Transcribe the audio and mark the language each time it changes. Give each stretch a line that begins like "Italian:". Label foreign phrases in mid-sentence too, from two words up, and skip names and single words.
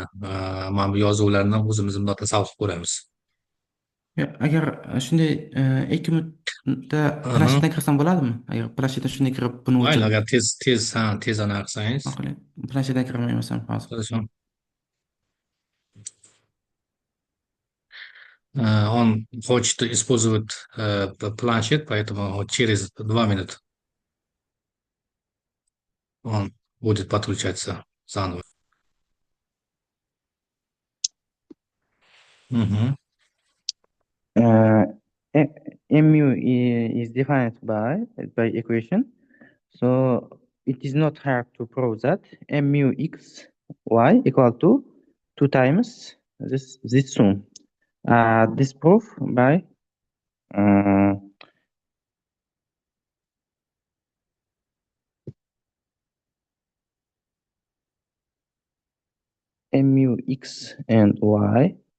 Uzbek: Mana bu yozuvlarni o'zimiz bundoq tasavvur qilib ko'ramiz. Agar shunday 2 minutda Aha. planshetdan kirsam bo'ladimi? Agar planshetdan shunday kirib buni Mayli, o'chirib agar tez anaqa qilsangiz. ma'qul. Planshetdan kirmayman hozir.
Russian: Хорошо. Он хочет использовать планшет, поэтому вот через 2 минуты он будет подключаться заново. Мгм.
English: Uh, mu is defined by equation, so it is not hard to prove that mu x y equal to 2 times this sum. This proof by mu x and y